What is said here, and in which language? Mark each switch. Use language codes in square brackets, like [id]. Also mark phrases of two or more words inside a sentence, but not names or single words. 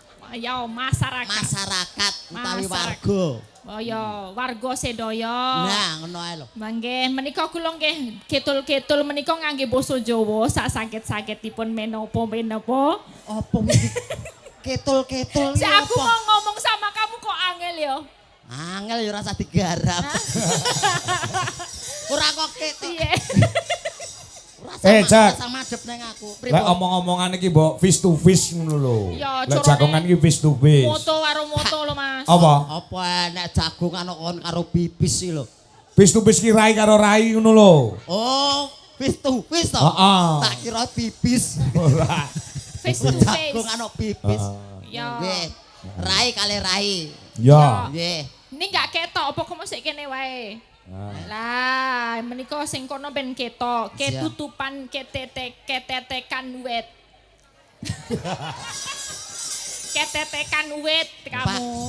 [jv] Ya masyarakat. Masyarakat utawi Masyarakat. warga. Oh ya warga sedaya. Nah, ngono ae lho. Mangke menika kula nggih ketul-ketul menika ngangge basa Jawa sak saged-sagedipun menapa. Apa iki? Ketul-ketul iki Si aku apa? [id] mau ngomong sama kamu [jv] kok angel ya. Angel ya rasa digarap. Ora kok ketul. Piye? Jak. Sama madhep ning aku. Lek Pripun? omong-omongan iki mbok [en] face to face [jv] ngono lho. Ya, Lek carane- jagongan iki [en] face to face. [jv] Moto karo moto lho Mas. Apa? Apa enek jagung anu kon karo bibis iki lho. [en] Face to face [jv] ki rai karo rai ngono lho. [en] Oh, face to face to. [jv] Heeh. Tak kira bibis. Ora. [en] Face to face. [jv] Jagung anu bibis. Ya. Nggih. Rai kali rai. Ya. Nggih. Ini gak ketok apa kamu sik kene wae. Lah, menika sing kono ben ketok, ketutupan ketetekan wet. Ketetekan wet kamu.